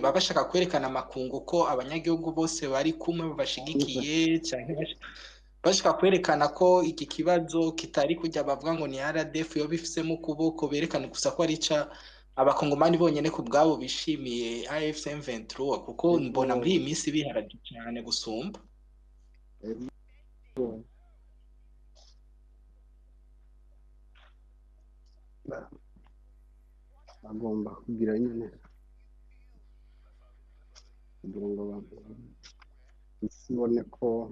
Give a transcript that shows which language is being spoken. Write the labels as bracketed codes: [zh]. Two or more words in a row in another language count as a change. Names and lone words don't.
[rn] babashaka kwerekana amakungu ko abanyagihugu bose bari kumwe babashigikiye cyane bashaka kwerekana ko iki kibazo kitari kujya bavuga ngo ni RDF yo bifisemo kuboko berekana gusa ko ari ca abakongomani bonyene ku bwabo bishimiye AFC M23 kuko mbona muri iyi minsi biharage cyane gusumba agomba kugira nyine kugira ngo abantu isi ibone ko